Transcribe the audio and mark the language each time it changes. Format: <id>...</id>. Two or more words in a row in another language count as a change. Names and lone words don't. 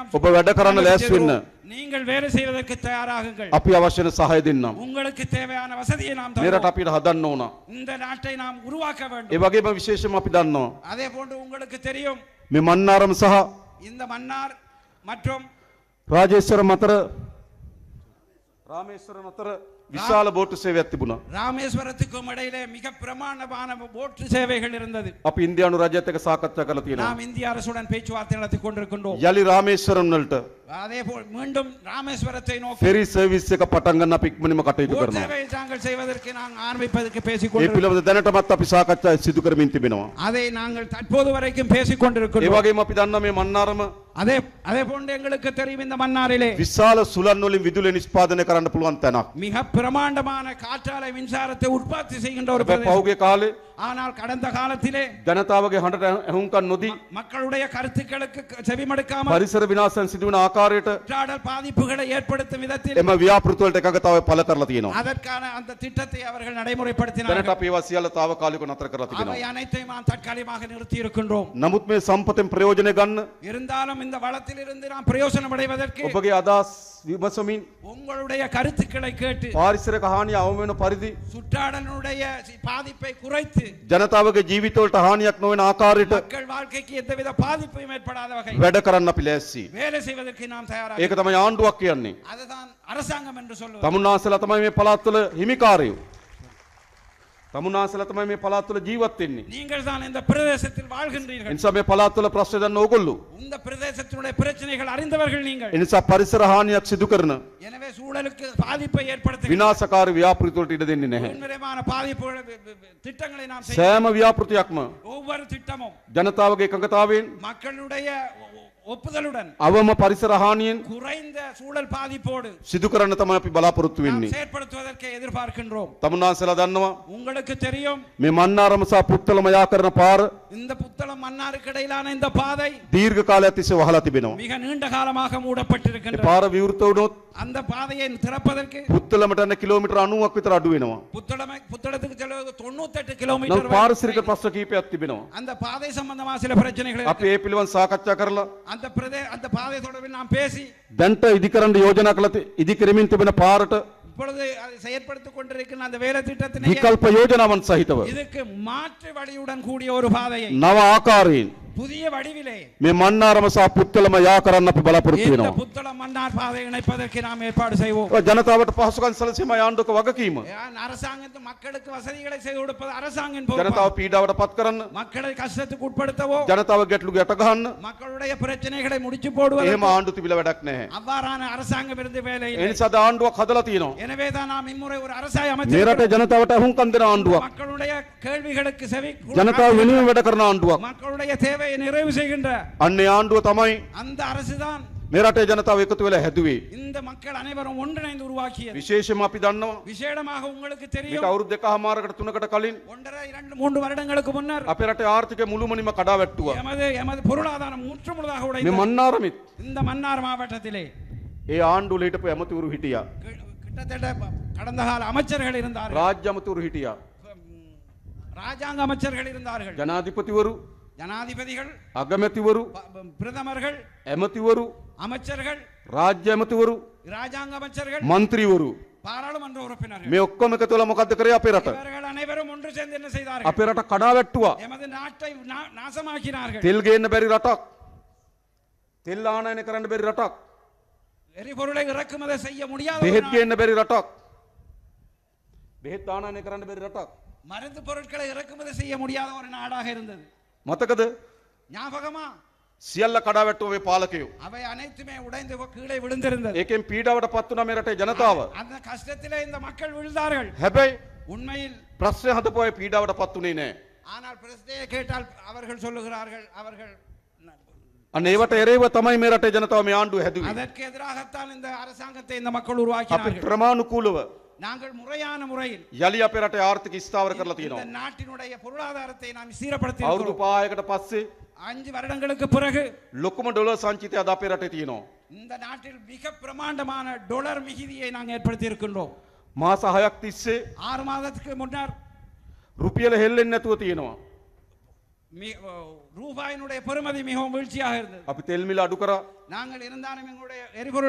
<si>ඔබ වැඩ කරන්න ලෑස්ති වෙන්න.</si> <ta>நீங்கள் வேலை செய்வதற்கு தயாராகுங்கள்.</ta> <si>අපි අවශ්‍ය වෙන සහාය දෙන්නම්.</si> <ta>உங்களுக்கு தேவையான வசதியை நாம்</ta> <si>මේ රට</si> <ta>தருவோம்.</ta> <si>අපිට හදන්න ඕන.</si> <ta>இந்த நாட்டை நாம் உருவாக்க</ta> <si>ඒ</si> <ta>வேண்டும்.</ta> <si>වගේම විශේෂම අපි දන්නවා</si> <ta>அதே போன்று உங்களுக்கு தெரியும்</ta> <si>මේ මන්නාරම සහ</si> <ta>இந்த மன்னார் மற்றும்</ta> <si>රාජේශ්වරම් අතර රාමේශ්වරම් අතර විශාල බෝට්ටු සේවයක් තිබුණා.</si> <ta>ராமேஸ்வரத்துக்கும் இடையிலே மிக பிரமாண்டமான போட்டு சேவைகள் இருந்தது.</ta> <si>අපි ඉන්දියානු රජයත් එක්ක සාකච්ඡා කරලා තියෙනවා.</si> <ta>நாம் இந்திய அரசுடன் பேச்சுவார்த்தை நடத்தி கொண்டிருக்கின்றோம்.</ta> <si>යලි රාමේශ්වරම් වලට</si> <ta>அதே போல் மீண்டும் ராமேஸ்வரத்தை நோக்கி</ta> <en>ferry service</en> <si>එක පටන් ගන්න අපි ඉක්මනින්ම කටයුතු</si> <ta>போட்</ta> <si>කරනවා.</si> <ta>சேவை நாங்கள் செய்வதற்கு நாங்கள் ஆரம்பிப்பதற்கு பேசிக்</ta> <si>ඒ</si> <ta>கொண்டிருக்கிறோம்.</ta> <si>පිළිබඳ දැනටමත් අපි සාකච්ඡා සිදු කරමින් තිබෙනවා.</si> <ta>அதை நாங்கள் தற்போது வரைக்கும் பேசிக்</ta> <si>ඒ</si> <ta>கொண்டிருக்கிறோம்.</ta> <si>වගේම අපි දන්නා මේ මන්නාරම</si> <ta>அதே அதே போன்று எங்களுக்கு தெரியும் இந்த மன்னாரிலே</ta> <si>විශාල සුළං වලින් විදුලිය නිෂ්පාදනය කරන්න පුළුවන් තැනක්.</si> <ta>மிக பிரமாண்டமான காற்றாலை மின்சாரத்தை உற்பத்தி செய்கின்ற ஒரு</ta> <si>හැබැයි</si> <ta>பிரதேசம்.</ta> <si>පහුගිය කාලේ</si> <ta>ஆனால் கடந்த காலத்திலே</ta> <si>ජනතාවගේ හඬට ඇහුම්කන් නොදී</si> <ta>மக்களுடைய கருத்துக்களுக்கு செவிமடுக்காமல்</ta> <si>පරිසර විනාශයන් සිදුවන ආකාරයට</si> <ta>சுற்றாடல் பாதிப்புகளை ஏற்படுத்தும் விதத்தில்</ta> <si>එම ව්‍යාපෘති වලට එකඟතාවය පළ කරලා තියෙනවා.</si> <ta>அதற்கான அந்த திட்டத்தை அவர்கள்</ta> <si>දැනට</si> <ta>நடைமுறைப்படுத்தினார்கள்.</ta> <si>අපි ඒවා සියල්ල తాවකාලිකව නතර කරලා</si> <ta>அவை</ta> <si>තිබෙනවා.</si> <ta>அனைத்தையும் நாம் தற்காலிகமாக நிறுத்தி இருக்கின்றோம்.</ta> <si>නමුත් මේ සම්පතෙන් ප්‍රයෝජනය ගන්න</si> <ta>இருந்தாலும் இந்த வளத்தில் இருந்து நாம் பிரயோசனம் அடைவதற்கு</ta> <si>ඔබගේ අදහස් විමසමින්</si> <ta>உங்களுடைய கருத்துக்களை கேட்டு</ta> <si>පාරිසරික හානිය අවම වෙන පරිදි</si> <ta>சுற்றாடலுடைய பாதிப்பை குறைத்து</ta> <si>ජනතාවගේ ජීවිතවලට හානියක් නොවන ආකාරයට</si> <ta>மக்கள் வாழ்க்கைக்கு எந்தவித பாதிப்பும் ஏற்படாத வகை</ta> <si>වැඩ කරන්න අපි ලෑස්ති.</si> <ta>வேலை செய்வதற்கு நாம் தயாராக.</ta> <si>ඒක තමයි ආණ්ඩුවක් කියන්නේ.</si> <ta>அதுதான் அரசாங்கம் என்று சொல்லுவது.</ta> <si>තමුන්නාසලා තමයි මේ පළාත්වල හිමිකාරයෝ. තමුන්නාසලා තමයි මේ පළාත්වල ජීවත් වෙන්නේ.</si> <ta>நீங்கள் தான் இந்த பிரதேசத்தில் வாழ்கின்றீர்கள்.</ta> <si>එනිසා මේ පළාත්වල ප්‍රශ්න දන්න ඕගොල්ලෝ.</si> <ta>இந்த பிரதேசத்தினுடைய பிரச்சனைகள் அறிந்தவர்கள் நீங்கள்.</ta> <si>එනිසා පරිසර හානියක් සිදු කරන</si> <ta>எனவே சூழலுக்கு பாதிப்பை ஏற்படுத்துகின்ற</ta> <si>විනාශකාරී ව්‍යාපෘති වලට ඉඩ දෙන්නේ නැහැ.</si> <ta>முன்னிலைமான பாதிப்புகளை திட்டங்களை நாம் செய்ய</ta> <si>සෑම ව්‍යාපෘතියක්ම</si> <ta>ஒவ்வொரு திட்டமும்</ta> <si>ජනතාවගේ එකඟතාවයෙන්</si> <ta>மக்களுடைய ஒப்புதலுடன்</ta> <si>අවම පරිසර හානියෙන්</si> <ta>குறைந்த சூழல் பாதிப்போடு</ta> <si>සිදු කරන්න තමයි අපි බලාපොරොත්තු</si> <ta>நாம்</ta> <si>වෙන්නේ.</si> <ta>செயற்படுத்துவதற்கு எதிர்பார்க்கின்றோம்.</ta> <si>තමුන්නාසලා දන්නවා</si> <ta>உங்களுக்கு தெரியும்</ta> <si>මේ මන්නාරම සහ පුත්තලම යා කරන පාර</si> <ta>இந்த புத்தளம் மன்னாருக்கு இடையிலான இந்த பாதை</ta> <si>දීර්ඝ කාලයක් තිස්සේ වහලා තිබෙනවා.</si> <ta>மிக நீண்ட காலமாக</ta> <si>ඒ</si> <ta>மூடப்பட்டிருக்கின்றது.</ta> <si>පාර විවෘත වුණොත්</si> <ta>அந்த பாதையை திறப்பதற்கு</ta> <si>පුත්තලමට යන කිලෝමීටර් 90ක් විතර අඩු වෙනවා.</si> <ta>புத்தளத்துக்கு செல்வது 98</ta> <si>නමුත්</si> <ta>கிலோமீட்டர்</ta> <si>පාරිසරික ප්‍රශ්න කීපයක් තිබෙනවා.</si> <ta>அந்த பாதை சம்பந்தமா சில பிரச்சனைகள்</ta> <si>අපි ඒ පිළිබඳව සාකච්ඡා කරලා</si> <ta>அந்த பாதை தொடர்பில் நாம் பேசி</ta> <si>දැන්ට ඉදිකරන්න යෝජනා කළ ඉදිකරමින් තිබෙන පාරට</si> <ta>இப்பொழுது அதை செயற்படுத்திக் கொண்டிருக்கிற அந்த வேலை திட்டத்தினை</ta> <si>විකල්ප යෝජනාවන් සහිතව</si> <ta>இதுக்கு மாற்று வழியுடன் கூடிய ஒரு பாதையை</ta> <si>නව ආකාරයෙන්</si> <ta>புதிய வடிவிலே</ta> <si>මේ මන්නාරම සහ පුත්තලම යා කරන්න අපි බලාපොරොත්තු</si> <ta>இந்த</ta> <si>වෙනවා.</si> <ta>புத்தளம் மன்னார் பாதை இணைப்பதற்கு நாம் ஏற்பாடு செய்வோம்.</ta> <si>ජනතාවට පහසුකම් සැලසීම ආණ්ඩුවක වගකීම.</si> <ta>அரசாங்கத்து மக்களுக்கு வசதிகளை செய்து கொடுப்பது அரசாங்கம் பொறுப்பு.</ta> <si>ජනතාව පීඩාවට පත් කරන්න,</si> <ta>மக்களை கஷ்டத்துக்கு உட்படுத்தவோ</ta> <si>ජනතාව ගැටලු ගැට ගහන්න</si> <ta>மக்களுடைய பிரச்சனைகளை முடிச்சு போடுவது</ta> <si>එහෙම ආණ්ඩු තිබිලා වැඩක් නැහැ.</si> <ta>அவ்வாறான அரசாங்கம் இருந்து வேலை</ta> <si>ඒ</si> <ta>இல்லை.</ta> <si>නිසා ද ආණ්ඩුවක් හදලා තියෙනවා.</si> <ta>எனவே தான் நாம் இம்முறை ஒரு அரசாங்கம்</ta> <si>මේ</si> <ta>அமைச்சிருக்கிறோம்.</ta> <si>රටේ ජනතාවට අහුම්කම් දෙන ආණ්ඩුවක්.</si> <ta>மக்களுடைய கேள்விகளுக்கு செவி</ta> <si>ජනතාව වෙනුවෙන් වැඩ කරන ආණ්ඩුවක්.</si> <ta>மக்களுடைய தேவையை நிறைவு செய்கின்ற</ta> <si>අන්නේ ආණ්ඩුව තමයි</si> <ta>அந்த அரசுதான்</ta> <si>මේ රටේ ජනතාව එකතු වෙලා හැදුවේ.</si> <ta>இந்த மக்கள் அனைவரும் ஒன்றிணைந்து உருவாக்கியது.</ta> <si>විශේෂයෙන්ම අපි දන්නවා</si> <ta>விசேடமாக உங்களுக்கு</ta> <si>මේක</si> <ta>தெரியும்,</ta> <si>අවුරුදු 2කමාරකට 3කට කලින්</si> <ta>1.5-2-3 வருடங்களுக்கு முன்னர்</ta> <si>අපේ රටේ ආර්ථිකය මුළුමනින්ම කඩා වැට්ටුවා.</si> <ta>எமது பொருளாதாரம் முற்றுமுழுதாக</ta> <si>මේ</si> <ta>உடைந்தது.</ta> <si>මන්නාරමෙත්</si> <ta>இந்த மன்னார் மாவட்டத்திலே</ta> <si>ඒ ආණ්ඩුවල හිටපු ඇමතිවරු හිටියා.</si> <ta>கிட்டத்தட்ட கடந்த கால அமைச்சர்கள் இருந்தார்கள்,</ta> <si>රාජ්‍ය ඇමතිවරු හිටියා.</si> <ta>ராஜாங்க அமைச்சர்கள் இருந்தார்கள்,</ta> <si>ජනාධිපතිවරු,</si> <ta>ஜனாதிபதிகள்,</ta> <si>අගමැතිවරු,</si> <ta>பிரதமர்கள்,</ta> <si>ඇමතිවරු,</si> <ta>அமைச்சர்கள்,</ta> <si>රාජ්‍ය ඇමතිවරු,</si> <ta>ராஜாங்க அமைச்சர்கள்,</ta> <si>മന്ത്രിවරු</si> <ta>பாராளுமன்ற உறுப்பினர்கள்,</ta> <si>මේ ඔක්කොම එකතු වෙලා මොකද්ද කරේ අපේ රට?</si> <ta>இவர்கள் அனைவரும் ஒன்று சேர்ந்து என்ன செய்தார்கள்?</ta> <si>අපේ රට කඩා වැට්ටුවා.</si> <ta>எமது நாட்டை நாசமாக்கினார்கள்.</ta> <si>තෙල් ගේන්න බැරි රටක්. තෙල් ආනයනය කරන්න බැරි රටක්.</si> <ta>எரிபொருளை இறக்குமதி செய்ய முடியாத ஒரு</ta> <si>බෙහෙත්</si> <ta>நாடு.</ta> <si>ගේන්න බැරි රටක්. බෙහෙත් ආනයනය කරන්න බැරි රටක්.</si> <ta>மருந்து பொருட்களை இறக்குமதி செய்ய முடியாத ஒரு நாடாக இருந்தது.</ta> <si>මතකද?</si> <ta>ஞாபகமா?</ta> <si>සියල්ල කඩා වැට්ටුවා මේ පාලකයෝ.</si> <ta>அவை அனைத்துமே உடைந்து கீழே விழுந்திருந்தது.</ta> <si>ඒකෙන් පීඩාවට පත් වුණා මේ රටේ ජනතාව.</si> <ta>அந்த கஷ்டத்திலே இந்த மக்கள் விழுந்தார்கள்.</ta> <si>හැබැයි</si> <ta>உண்மையில்</ta> <si>ප්‍රශ්න හදපු අය පීඩාවට පත් වුණේ නැහැ.</si> <ta>ஆனால் பிரச்சனையை கேட்டால் அவர்கள் சொல்லுகிறார்கள், அவர்கள்</ta> <si>අන්න ඒවට එරෙහිව තමයි මේ රටේ ජනතාව මේ ආණ්ඩුව හැදුවේ.</si> <ta>அதற்கு எதிராகத்தான் இந்த அரசாங்கத்தை இந்த மக்கள்</ta> <si>අපි</si> <ta>உருவாக்கினார்கள்.</ta> <si>ක්‍රමානුකූලව</si> <ta>நாங்கள் முறையான முறையில்</ta> <si>යලි අපේ රටේ ආර්ථික ස්ථාවර කරලා</si> <ta>இந்த</ta> <si>තියෙනවා.</si> <ta>நாட்டினுடைய பொருளாதாரத்தை நாம் சீரப்படுத்தி</ta> <si>අවුරුදු</si> <ta>இருக்கிறோம்.</ta> <si>5කට පස්සේ</si> <ta>5 வருடங்களுக்கு பிறகு</ta> <si>ලොකුම ඩොලර් සංචිතය අද අපේ රටේ තියෙනවා.</si> <ta>இந்த நாட்டில் மிக பிரமாண்டமான டொலர் மிகுதியை நாங்கள் ஏற்படுத்தி இருக்கின்றோம்.</ta> <si>මාස 6ක් තිස්සේ</si> <ta>6 மாதத்துக்கு முன்னர்</ta> <si>රුපියල හෙල්ලෙන්නේ නැතුව තියෙනවා.</si> <ta>ரூபாயினுடைய பெறுமதி மிகவும் வீழ்ச்சியாக இருந்தது.</ta> <si>අපි තෙල් මිල අඩු කරා.</si> <ta>நாங்கள் இருந்தாலும் எங்களுடைய எரிபொருள்</ta>